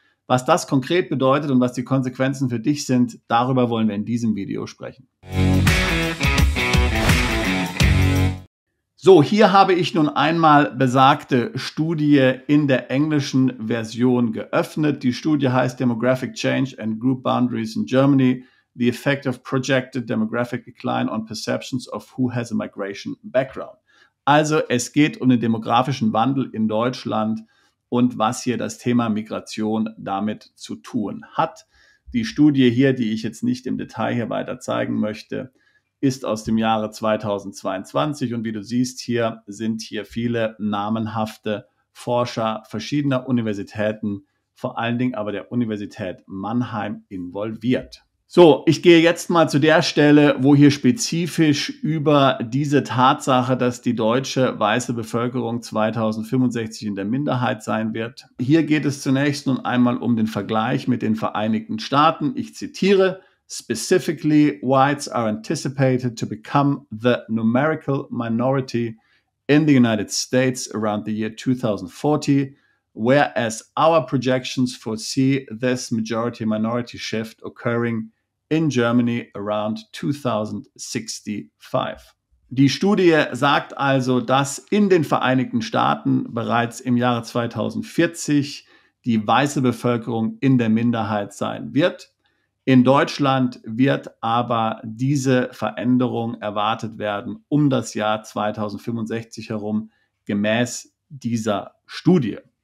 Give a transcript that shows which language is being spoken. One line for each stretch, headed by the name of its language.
German: Was das konkret bedeutet und was die Konsequenzen für dich sind, darüber wollen wir in diesem Video sprechen. So, hier habe ich nun einmal besagte Studie in der englischen Version geöffnet. Die Studie heißt
English: Demographic Change and Group Boundaries in Germany, the effect of projected demographic decline on perceptions of who has a migration background.
German: Also es geht um den demografischen Wandel in Deutschland und was hier das Thema Migration damit zu tun hat. Die Studie hier, die ich jetzt nicht im Detail hier weiter zeigen möchte, ist aus dem Jahre 2022 und wie du siehst, hier sind viele namenhafte Forscher verschiedener Universitäten, vor allen Dingen aber der Universität Mannheim involviert. So, ich gehe jetzt mal zu der Stelle, wo hier spezifisch über diese Tatsache, dass die deutsche weiße Bevölkerung 2065 in der Minderheit sein wird. Hier geht es zunächst nun einmal um den Vergleich mit den Vereinigten Staaten. Ich zitiere:
English: Specifically, whites are anticipated to become the numerical minority in the United States around the year 2040, whereas our projections foresee this majority-minority shift occurring in Germany around 2065.
German: Die Studie sagt also, dass in den Vereinigten Staaten bereits im Jahre 2040 die weiße Bevölkerung in der Minderheit sein wird. In Deutschland wird aber diese Veränderung erwartet werden um das Jahr 2065 herum, gemäß dieser Studie.